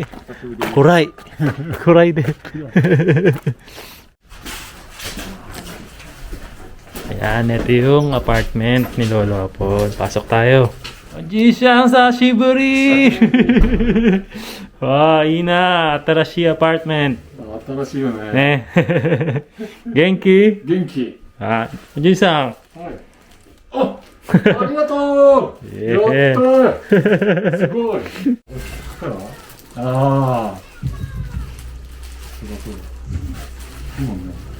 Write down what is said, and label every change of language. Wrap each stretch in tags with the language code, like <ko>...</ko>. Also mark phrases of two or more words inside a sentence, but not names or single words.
<tl>Kuray! Kuray din. Ayan, ito yung apartment ni Lolo hapon. Pasok tayo.</tl> <ja>じいさん久しぶり!</ja> <tl>Wow, ina! Atarashi apartment.</tl> <ja>新しいよね。ね。元気？元気。あ、おじいさん。はい。あ、ありがとう。やった。すごい。ああ。すごい。いいもんね。</ja>